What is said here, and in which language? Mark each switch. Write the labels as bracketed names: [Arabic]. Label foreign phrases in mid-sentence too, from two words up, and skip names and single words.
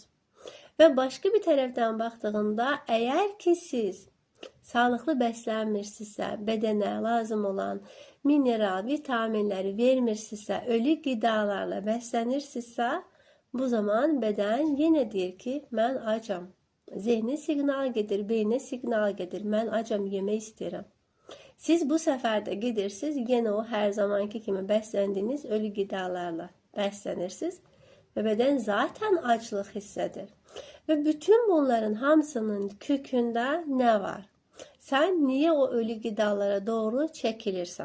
[Turkish] Ve başka bir taraftan baktığında eğer ki siz sağlıklı bəslənmirsinizsə, bedene lazım olan mineral, vitaminleri vermirsinizsə, ölü gıdalarla bəslənirsinizsə, bu zaman beden yine deyir ki, [Azerbaijani] mən acam. Zihni siqnal gedir, beyne siqnal gedir, mən acam, yemək istəyirəm. [Turkish] Siz bu sefer de gidirsiniz, yine o her zamanki kimi bəsləndiğiniz ölü gıdalarla bəslənirsiniz ve beden zaten açlıq hissedir. Ve bütün bunların hamısının kökünde ne var? Sen niye o ölü gıdalara doğru çekilirsen?